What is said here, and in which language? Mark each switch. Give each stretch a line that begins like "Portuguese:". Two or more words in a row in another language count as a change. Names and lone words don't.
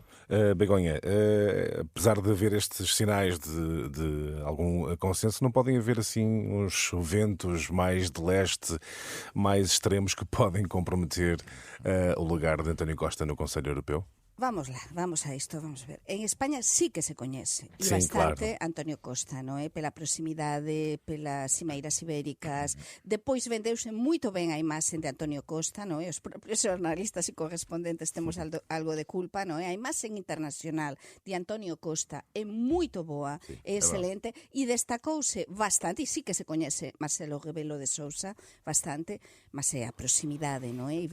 Portuguese: Begonha, apesar de haver estes sinais de algum consenso, não podem haver assim uns ventos mais de leste, mais extremos que podem comprometer o lugar de António Costa no Conselho Europeu? Vamos lá, vamos a isto, vamos ver.
Galician: En España sí que se coñece, e Sí, bastante claro. Antonio Costa, non é? Pela proximidade, pelas cimeiras ibéricas. Depois vendeuse moito ben a imaxe de Antonio Costa, non é? Os propios jornalistas e correspondentes temos algo de culpa, non é? A imaxe internacional de Antonio Costa é moito boa, é excelente, e destacouse bastante, e sí que se coñece Marcelo Rebelo de Sousa, bastante, mas é a proximidade, non é?